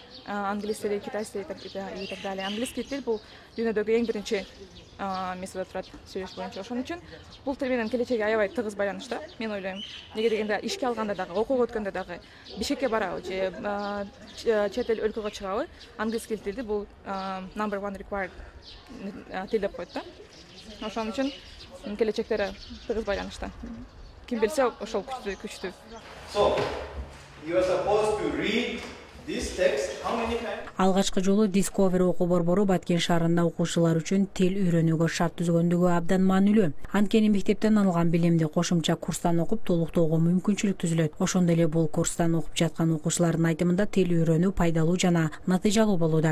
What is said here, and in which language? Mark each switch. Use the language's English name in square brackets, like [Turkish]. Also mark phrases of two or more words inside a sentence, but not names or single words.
[Kyrgyz] Англис тили, китайский тили [Russian] и так далее. [Kyrgyz] Английский тил бул дүйнөдөгү эң биринчи место турат сүйлөш боюнча. Ошон үчүн бул тил менен келечеги аябай тыгыз байланышта, мен ойлойм. Неге дегенде ишке алганда дагы, окууга өткөндө дагы, бишекке барабы же чет эл өлкөгө чыгабы, английский тилди бул [English] number 1 required [Kyrgyz] тил деп коет да. Ошон үчүн келечектери тыгыз байланышта. Ким билсе ошол күчтүү. [English] So, you are supposed to read this text how many times? [Kyrgyz] Алгачкы жолу Discovery окуу борбору Баткен шаарында окуучулар үчүн тил үйрөнүүгө шарт түзгөндүгү абдан маанилүү. Анткени мектептен алган билимди кошумча курстан окуп толуктоого мүмкүнчүлүк түзүлөт. Ошондой эле бул курстан окуп жаткан окуучулардын айтымында тил үйрөнүү пайдалуу жана натыйжалуу болууда.